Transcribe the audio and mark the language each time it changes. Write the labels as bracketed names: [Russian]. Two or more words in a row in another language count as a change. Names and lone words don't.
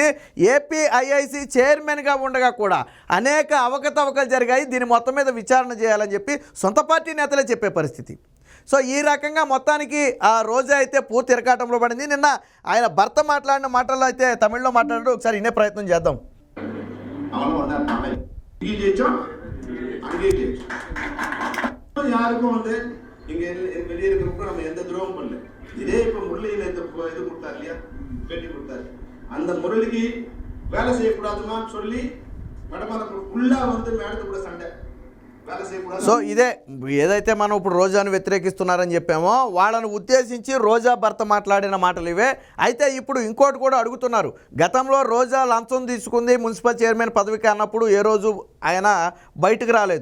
[Telugu] ఏపీఐఐసి చైర్మన్గా ఉండగా కూడా అనేక అవకతవకలు జరిగాయి. దీని మొత్తం మీద విచారణ చేయాలని చెప్పి సొంత పార్టీ నేతలే చెప్పే పరిస్థితి. సో ఈ రకంగా మొత్తానికి ఆ రోజా అయితే పూర్తి ఇరకాటంలో పడింది. నిన్న ఆయన భర్త మాట్లాడిన మాటల్లో అయితే తమిళ్లో మాట్లాడారు. ఒకసారి వినే ప్రయత్నం చేద్దాం. [Tamil] யாருக்கும் இங்க வெளியே இருக்கிறப்ப நம்ம எந்த துரோகம் பண்ணல. இதே இப்ப முரளியில் இது கொடுத்தாரு இல்லையா, பேட்டி கொடுத்தாரு. அந்த முரளிக்கு வேலை செய்யக்கூடாதுன்னு சொல்லி மேடம் ஃபுல்லா மேடத்து கூட சண்டை. [Telugu] సో ఇదే ఏదైతే మనం ఇప్పుడు రోజాను వ్యతిరేకిస్తున్నారని చెప్పామో వాళ్ళను ఉద్దేశించి రోజా భర్త మాట్లాడిన మాటలు ఇవే. అయితే ఇప్పుడు ఇంకోటి కూడా అడుగుతున్నారు. గతంలో రోజా లంచం తీసుకుంది [English] municipal chairman [Telugu] పదవికి అన్నప్పుడు ఏ రోజు ఆయన బయటకు రాలేదు.